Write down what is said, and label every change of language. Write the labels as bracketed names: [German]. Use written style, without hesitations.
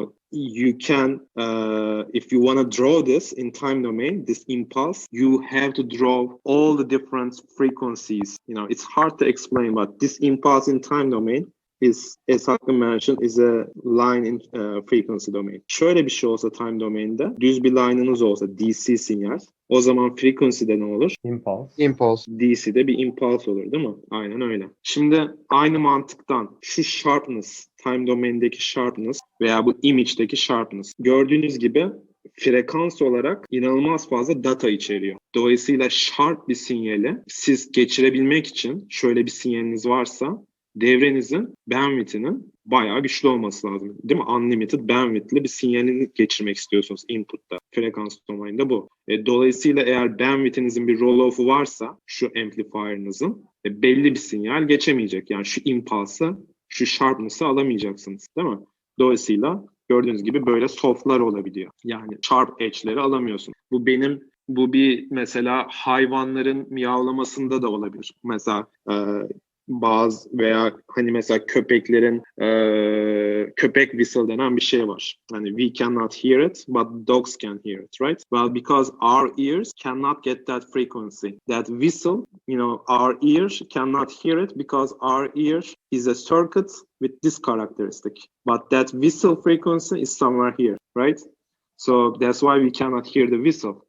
[English] you can, if you want to draw this in time domain, this impulse, you have to draw all the different frequencies. It's hard to explain, but this impulse in time domain is, as Hakkı mentioned, is a line in frequency domain. [Turkish] Şöyle bir şey olsa time domain'de, düz bir line'ınız olsa DC sinyal, o zaman frequency'de ne olur? [English] Impulse. [Turkish] DC'de bir impulse olur değil mi? Aynen öyle. Şimdi aynı mantıktan şu sharpness, time domain'deki sharpness veya bu image'deki sharpness. Gördüğünüz gibi frekans olarak inanılmaz fazla data içeriyor. Dolayısıyla sharp bir sinyali siz geçirebilmek için şöyle bir sinyaliniz varsa devrenizin bandwidth'inin bayağı güçlü olması lazım. Değil mi? Unlimited bandwidth'li bir sinyalini geçirmek istiyorsunuz input'ta. Frekans domaininde bu. Dolayısıyla eğer bandwidth'inizin bir roll-off'u varsa şu amplifier'ınızın belli bir sinyal geçemeyecek. Yani şu impulse'ı, şu sharpness'ı alamayacaksınız. Değil mi? Dolayısıyla gördüğünüz gibi böyle soft'lar olabiliyor. Yani sharp edge'leri alamıyorsun. Bu bir mesela hayvanların miyavlamasında da olabilir. Mesela bazı veya hani mesela köpeklerin köpek whistle denen bir şey var. [English] Hani we cannot hear it, but dogs can hear it, right? Well, because our ears cannot get that frequency. That whistle, our ears cannot hear it because our ear is a circuit with this characteristic. But that whistle frequency is somewhere here, right? So that's why we cannot hear the whistle.